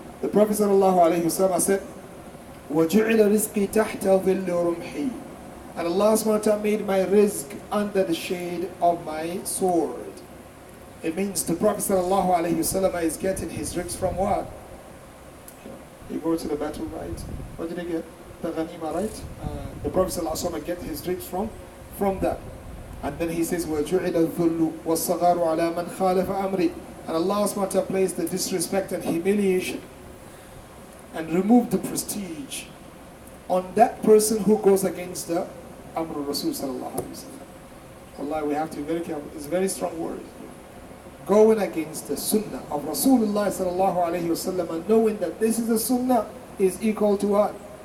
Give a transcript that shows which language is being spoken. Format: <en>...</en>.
<en>The Prophet ﷺ said,</en> <ar>وَجُعِلَ رِزْقِي تَحْتَ ظِلِّ رُمْحِي.</ar> <en>And Allah SWT made my rizq under the shade of my sword. It means the Prophet ﷺ is getting his rizq from what? You go to the battle, right? What did he get? The ghanima, right? The Prophet ﷺ get his rizq from that. And then he says,</en> <ar>وَجُعِلَ الذُّلُّ وَالصَّغَارُ عَلَى مَنْ خَالَفَ أَمْرِي.</ar> <en>And Allah SWT placed the disrespect and humiliation and removed the prestige on that person who goes against the Amr Rasul sallallahu alayhi wa sallam. Wallahi, we have to be very careful. It's a very strong word. Going against the sunnah of Rasulullah sallallahu alayhi wa sallam and knowing that this is the sunnah is equal to what?</en>